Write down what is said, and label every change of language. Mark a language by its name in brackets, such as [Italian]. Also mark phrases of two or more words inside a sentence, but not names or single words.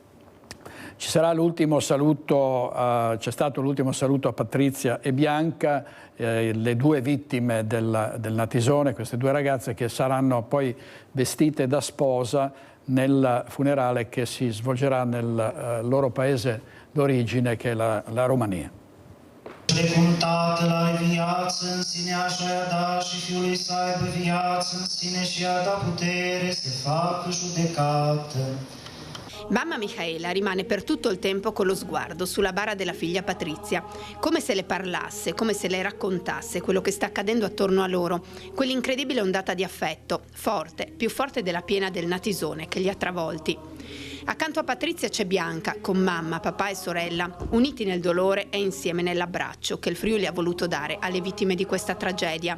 [Italian] Ci sarà l'ultimo saluto, c'è stato l'ultimo saluto a Patrizia e Bianca, le 2 vittime del Natisone, queste 2 ragazze che saranno poi vestite da sposa nel funerale che si svolgerà nel loro paese d'origine, che è la Romania. [Romanian] Precum Tatăl are viață în sine, așa i-a dat și Fiului să aibă viață în sine și i-a dat putere să facă judecată. [Italian] Mamma Michaela rimane per tutto il tempo con lo sguardo sulla bara della figlia Patrizia, come se le parlasse, come se le raccontasse quello che sta accadendo attorno a loro, quell'incredibile ondata di affetto, forte, più forte della piena del Natisone che li ha travolti. Accanto a Patrizia c'è Bianca, con mamma, papà e sorella, uniti nel dolore e insieme nell'abbraccio che il Friuli ha voluto dare alle vittime di questa tragedia.